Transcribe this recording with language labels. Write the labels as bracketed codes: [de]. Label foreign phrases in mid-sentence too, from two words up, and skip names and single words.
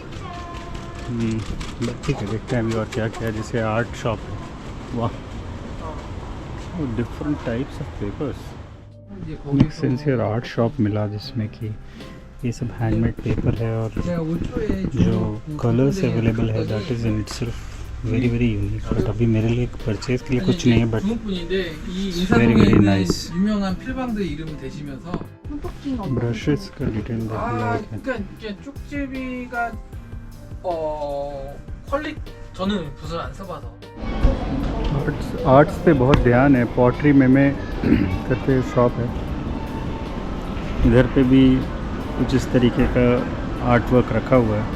[hi] ठीक है, देखते हैं अभी और क्या क्या है। जैसे [en] art shop [hi] है, वाह, [en] different types of papers. [hi] एक [en] sincere art shop [hi] मिला जिसमें कि ये सब [en] handmade paper [hi] है और जो [en] colors available [hi] है [en] that is in itself very very unique. [hi] बट अभी मेरे लिए परचेज के लिए कुछ नहीं है, [en] but very very nice. [hi] ब्रशेस का डिटेल देखिए। [ko] 저는 붓을 안 써봐서 [hi] आर्ट्स पे बहुत ध्यान है। पॉटरी में करके शॉप है, इधर पे भी कुछ इस तरीके का [en] art work [hi] रखा हुआ है।